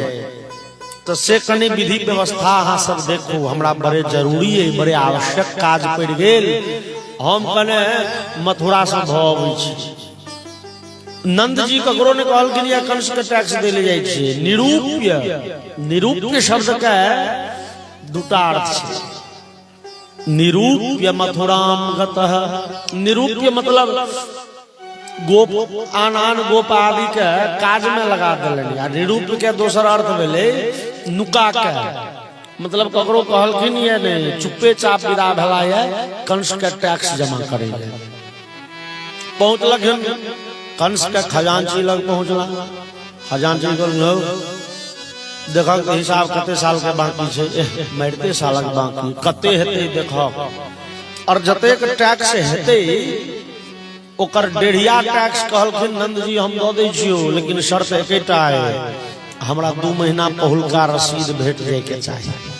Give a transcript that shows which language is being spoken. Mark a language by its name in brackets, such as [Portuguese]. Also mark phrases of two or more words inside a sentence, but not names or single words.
[Maithili] तो से कने विधि व्यवस्था अहाँ सब देखो, हमरा बड़े जरूरी है, बड़े आवश्यक काज पड़ गेल, हम कने मथुरा से भबै छी। नंद जी ककरो ने कहलखिन या कंस के टैक्स देले जाइ छै। निरूप्य निरूप्य शब्द के दूटा अर्थ छै। [Sanskrit] निरूप्य मथुराम गतः, [Maithili] निरूप्य मतलब गोप आन आन गोप आदि के काज में लगा देलनि। आ निरूप्य के दोसर अर्थ भेले नुका के, मतलब ककरो कहलखिन ये नहीं चुप्पे चाप विदा भेला है कंस के टैक्स जमा करे। पहुंचलखिन कंस के खजांची लग पहुंचला, खजांची कहलौ देखक हिसाब कते साल के बाकी छै, मरते सालक बाकी कते हेते देखक, और जतेक टैक्स हेते ओकर डेढ़िया टैक्स कहलखिन नंद जी हम दऽ दै छियौ, लेकिन शर्त एकेटा है हमरा 2 महीना पहिलका रसीद भेट जाय के चाही।